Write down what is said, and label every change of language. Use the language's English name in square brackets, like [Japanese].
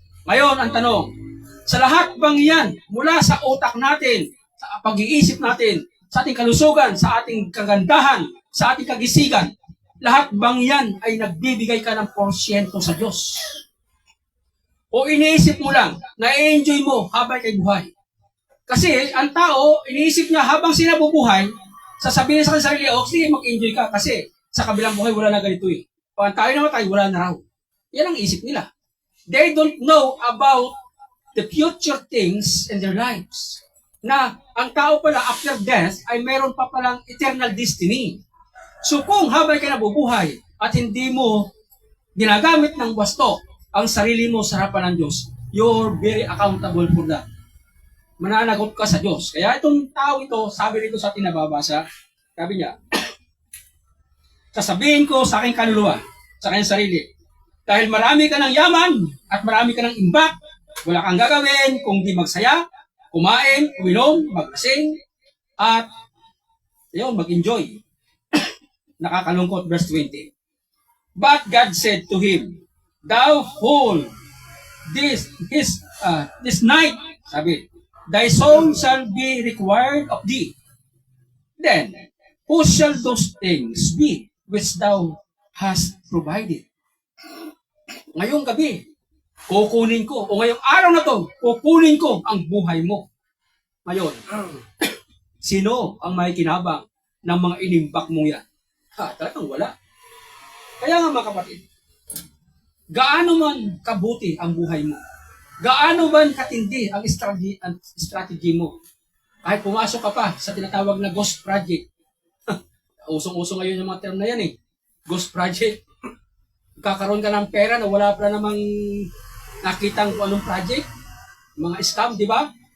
[Filipino] Ngayon, ang tanong, sa lahat bang yan, mula sa utak natin, sa pag-iisip natin, sa ating kalusugan, sa ating kagandahan, sa ating kagisigan, lahat bang yan ay nagbibigay ka ng porsyento sa Diyos? O iniisip mo lang, na-enjoy mo habang kay buhay? Kasi ang tao, iniisip niya habang sila bubuhay, sasabihin sa sarili, sige, mag-enjoy ka kasi sa kabilang buhay wala na ganito eh. Pag tayo namatay, wala na raw. Yan ang isip nila. [English] They don't know about the future things in their lives. [Filipino] Na ang tao pala after death ay meron pa palang eternal destiny. So kung habang ka nabubuhay at hindi mo ginagamit ng wasto ang sarili mo sa harapan ng Diyos, [English] you're very accountable for that. [Filipino] Mananagot ka sa Diyos. Kaya itong tao ito, sabi rito sa ating nababasa, sabi niya, sasabihin ko sa aking kaluluwa, sa aking sarili, dahil marami ka ng yaman at marami ka ng imbak, wala kang gagawin kung di magsaya, kumain, uminom, maglasing, at yun, mag-enjoy. Nakakalungkot, verse 20. [English] But God said to him, thou fool, this night, [Filipino] sabi, [English] thy soul shall be required of thee. Then, who shall those things be which thou hast provided? [Filipino] Ngayong gabi, kukunin ko, o ngayong araw na to, kukunin ko ang buhay mo. Ngayon, sino ang may kinabang ng mga inimbak mong yan? Talagang wala. Kaya nga mga kapatid, gaano man kabuti ang buhay mo, gaano man katindi ang strategy mo, kahit pumasok ka pa sa tinatawag na ghost project, usong-usong ngayon yung mga term na yan ghost project, kakaroon ka ng pera na wala pa namang nakitang kung anong project, mga scam, di ba?